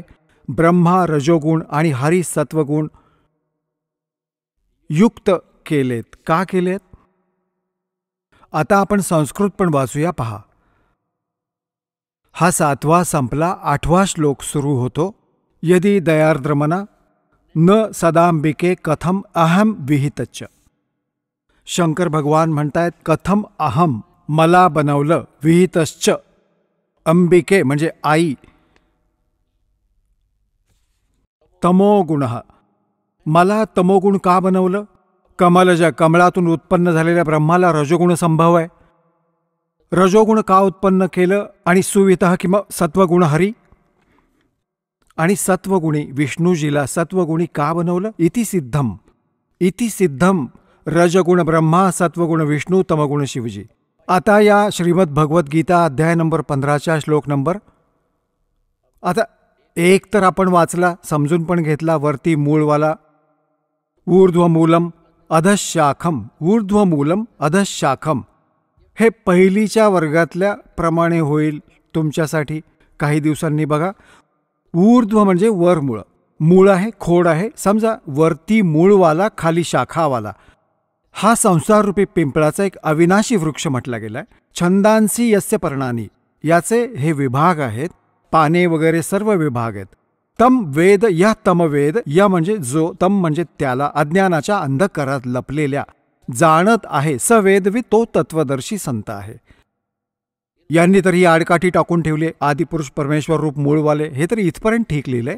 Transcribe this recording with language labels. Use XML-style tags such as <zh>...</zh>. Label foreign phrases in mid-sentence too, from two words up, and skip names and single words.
<mr>ब्रह्मा रजोगुण आणि हरी सत्वगुण युक्त केलेत. का केलेत? आता आपण संस्कृत पण वाचूया. पहा, हा 7वा संपला, 8वा श्लोक सुरू होतो.</mr> <sa>यदि दयार्द्रमना न सदांबिके कथम अहम विहितच्च.</sa> <mr>शंकर भगवान म्हणतायत,</mr> <sa>कथम अहम,</sa> <mr>मला बनवलं, विहितश्च, अंबिके म्हणजे आई, तमोगुण, मला तमोगुण का बनवलं? कमलजा, कमळातून उत्पन्न झालेल्या ब्रह्माला रजोगुण संभव आहे. रजोगुण का उत्पन्न केलं? आणि सुवितः किंवा सत्वगुण हरी, आणि सत्वगुणी विष्णूजीला सत्वगुणी का बनवलं?</mr> <sa>इति सिद्धम, इति सिद्धम रजगुण ब्रह्मा,</sa> <mr>सत्वगुण विष्णू, तमगुण शिवजी. आता या श्रीमद भगवद्गीता अध्याय नंबर 15च्या श्लोक नंबर, आता एक तर आपण वाचला, समजून पण घेतला. वरती मूळवाला</mr> <sa>ऊर्ध्वमूलम अधशाखम, ऊर्ध्वमूलम अधशाखम,</sa> <mr>हे पहिलीच्या वर्गातल्या प्रमाणे होईल तुमच्यासाठी. काही दिवसांनी बघा, ऊर्ध्व म्हणजे वर मूळ, मूळ आहे, खोड आहे. समजा वरती मूळवाला, खाली शाखावाला. हा संसाररूपी पिंपळाचा एक अविनाशी वृक्ष म्हटला गेलाय.</mr> <sa>छंदांसी यस्य पर्णानी,</sa> <mr>याचे हे विभाग आहेत, पाने वगैरे सर्व विभाग आहेत.</mr> <sa>तम वेद,</sa> <mr>या तमवेद, या म्हणजे जो, तम म्हणजे त्याला, अज्ञानाच्या अंधकारात लपलेल्या जाणत आहे. सवेदवी, तो तत्वदर्शी संत आहे. यांनी तरी आडकाठी टाकून ठेवले, आदिपुरुष परमेश्वर रूप मूळवाले, हे तरी इथपर्यंत ठीक लिहिलंय.</mr>